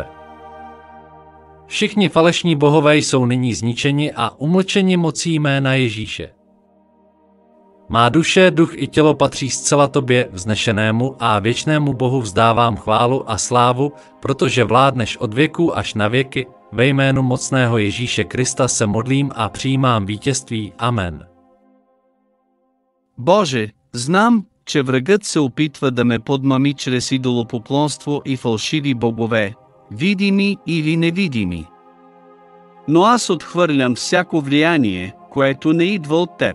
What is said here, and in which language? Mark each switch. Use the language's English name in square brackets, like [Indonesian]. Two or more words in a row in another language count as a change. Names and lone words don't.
[Czech] Všichni falešní bohové jsou nyní zničeni a umlčeni mocí jména Ježíše. Má duše, duch i tělo patří zcela tobě, vznešenému a věčnému Bohu vzdávám chválu a slávu, protože vládneš od věku až na věky, ve jménu mocného Ježíše Krista se modlím a přijímám vítězství. Amen. [Bulgarian] Боже, знам, че врагът се опитва да ме подмами чрез идолопоклонство и фалшиви богове, видими или невидими. Но аз отхвърлям всяко влияние, което не идва от теб.